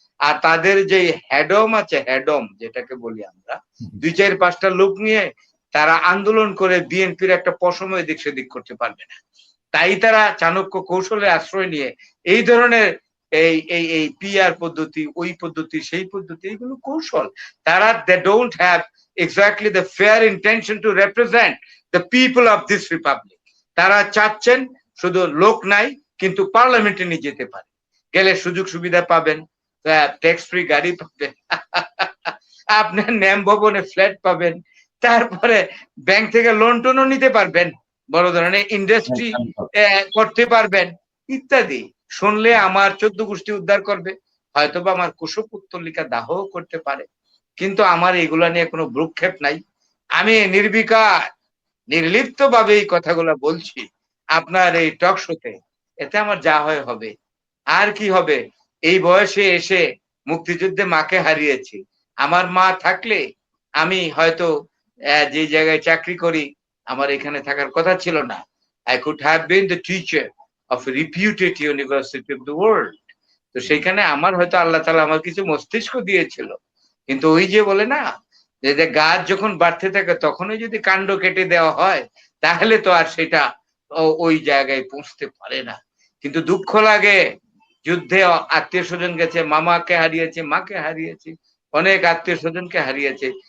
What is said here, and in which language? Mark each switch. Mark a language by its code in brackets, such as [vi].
[bn] আর তাদের যে হেডম আছে, হেডম যেটাকে বলি আমরা, 2-4-5টা লোক নিয়ে তারা আন্দোলন করে বিএনপির একটা পশম এদিক সেদিক করতে পারবে না। তাই তারা চাণক্য কৌশলের আশ্রয় নিয়ে এই ধরনের এই পিআর পদ্ধতি, ওই পদ্ধতি, সেই পদ্ধতি, এগুলো কৌশল। তারা [en] they don't have exactly the fair intention to represent the people of this republic. [bn] তারা চাচ্ছেন শুধু লোক নাই কিন্তু পার্লামেন্টে নিয়ে যেতে পারে, গেলে সুযোগ সুবিধা পাবেন, ট্যাক্স ফ্রি গাড়ি পাবেন, আপনার ন্যাম ভবনে ফ্ল্যাট পাবেন, তারপরে ব্যাংক থেকে লোন টোনও নিতে পারবেন, বড় ধরনের ইন্ডাস্ট্রি করতে পারবেন ইত্যাদি। শুনলে আমার 14 গোষ্ঠী উদ্ধার করবে, হয়তোবা আমার কুশপুত্তলিকা দাহ করতে পারে, কিন্তু আমার এগুলা নিয়ে কোনো ভ্রুক্ষেপ নাই। আমি নির্বিকার নির্লিপ্ত ভাবে এই কথাগুলো বলছি আপনার এই টক শোতে, এতে আমার যা হয় হবে। আর কি হবে? এই বয়সে এসে মুক্তিযুদ্ধে মাকে হারিয়েছি। আমার মা থাকলে আমি হয়তো যে জায়গায় চাকরি করি আমার এখানে থাকার কথা ছিল না। [en] I could have been the teacher of a reputed university of the world. [bn] তো সেইখানে আমার হয়তো আল্লাহ তাআলা আমার কিছু মস্তিষ্ক দিয়েছিল, কিন্তু ওই যে বলে না যে গাছ যখন বাড়তে থাকে তখনই যদি কাণ্ড কেটে দেওয়া হয় তাহলে তো আর সেটা ওই জায়গায় পৌঁছতে পারে না। কিন্তু দুঃখ লাগে, যুদ্ধে আত্মীয় স্বজন গেছে, মামাকে হারিয়েছে, মাকে হারিয়েছে, অনেক আত্মীয় স্বজনকে হারিয়েছে।